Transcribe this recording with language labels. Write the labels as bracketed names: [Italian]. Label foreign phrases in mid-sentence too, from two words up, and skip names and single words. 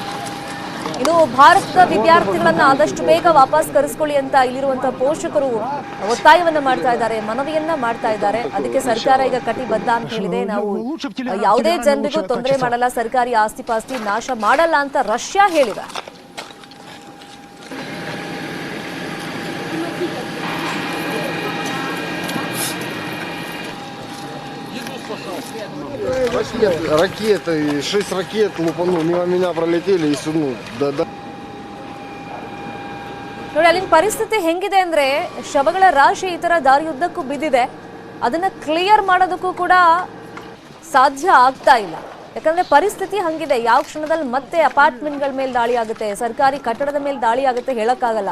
[Kannada] ಇನ್ನು ಭಾರತದ ವಿದ್ಯಾರ್ಥಿಗಳನ್ನ ಆದಷ್ಟು ಬೇಗ ವಾಪಸ್ ಕರೆಸ್ಕೊಳ್ಳಿ ಅಂತ ಇಲ್ಲಿರುವಂತಹ ಪೋಷಕರು ಒತ್ತಾಯವನ್ನ ಮಾಡ್ತಾ ಇದ್ದಾರೆ, ಮನವಿಯನ್ನ ಮಾಡ್ತಾ ಇದ್ದಾರೆ. ಅದಕ್ಕೆ ಸರ್ಕಾರ ಈಗ ಕಟಿಬದ್ಧ ಅಂತ ಹೇಳಿದೆ. ನಾವು ಯಾವುದೇ ಜನರಿಗೂ ತೊಂದರೆ ಮಾಡಲ್ಲ, ಸರ್ಕಾರಿ ಆಸ್ತಿ ಪಾಸ್ತಿ ನಾಶ ಮಾಡಲ್ಲ ಅಂತ ರಷ್ಯಾ ಹೇಳಿದೆ. [Russian] Ракеты, 6 ракет лупану, мимо меня пролетели и [Kannada] ನೋಡಿ ಅಲ್ಲಿನ ಪರಿಸ್ಥಿತಿ ಹೆಂಗಿದೆ ಅಂದ್ರೆ ಶವಗಳ ರಾಶಿ ಈ ತರ ದಾರಿಯುದ್ದಕ್ಕೂ ಬಿದ್ದಿದೆ. ಅದನ್ನ ಕ್ಲಿಯರ್ ಮಾಡೋದಕ್ಕೂ ಕೂಡ ಸಾಧ್ಯ ಆಗ್ತಾ ಇಲ್ಲ. ಯಾಕಂದ್ರೆ ಪರಿಸ್ಥಿತಿ ಹಂಗಿದೆ. ಯಾವ ಕ್ಷಣದಲ್ಲಿ ಮತ್ತೆ ಅಪಾರ್ಟ್ಮೆಂಟ್ಗಳ ಮೇಲೆ ದಾಳಿ ಆಗುತ್ತೆ, ಸರ್ಕಾರಿ ಕಟ್ಟಡದ ಮೇಲೆ ದಾಳಿ ಆಗುತ್ತೆ ಹೇಳಕ್ಕಾಗಲ್ಲ.